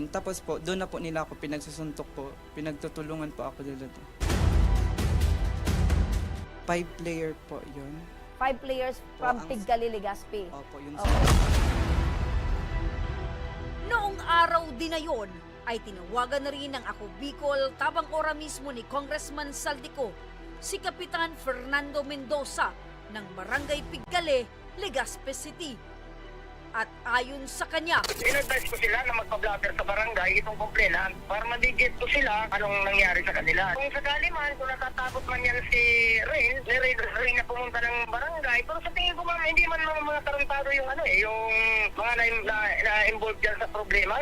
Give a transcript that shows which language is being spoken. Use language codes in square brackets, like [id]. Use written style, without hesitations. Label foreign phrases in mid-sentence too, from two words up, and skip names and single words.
[tl] Tapos po, doon na po nila ako pinagsusuntok po. Pinagtutulungan po ako dito. 5-player po yun. [en] 5 players from [tl] ang- Pigkale, Legazpi. Opo, yun Okay. Noong araw din na yun, ay tinawagan na rin ng Ako Bicol Tabang Ora mismo ni Congressman Saldico, si Kapitan Fernando Mendoza ng Barangay Pigkale, Legazpi City. At ayon sa kanya, In-advise ko sila na magpa-blotter sa barangay itong complainant para madigit ko sila anong nangyari sa kanila. Kung sakali man, kung natatakot man yan si Rain na pumunta ng barangay, pero sa tingin ko ma'am, hindi man mga tarantado yung yung mga na-involved dyan sa problema.